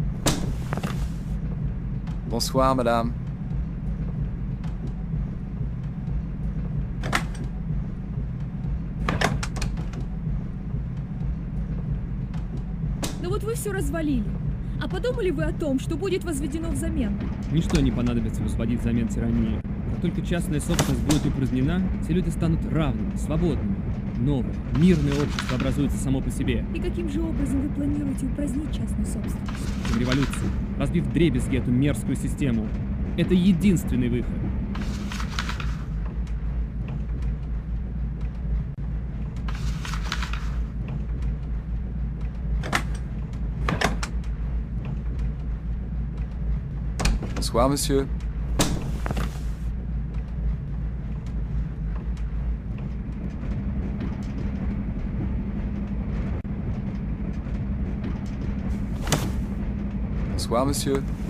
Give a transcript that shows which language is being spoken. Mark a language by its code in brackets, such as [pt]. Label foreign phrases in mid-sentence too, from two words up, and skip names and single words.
[fr] Bonsoir, madame. [ru] Ну вот вы все развалили. А подумали вы о том, что будет возведено взамен? Ничто не понадобится возводить взамен тирании. Как только частная собственность будет упразднена, все люди станут равными, свободными. Новое, мирное общество образуется само по себе. И каким же образом вы планируете упразднить частную собственность? В революции, разбив вдребезги эту мерзкую систему. Это единственный выход. [fr] Bonsoir, monsieur. Bonsoir, monsieur.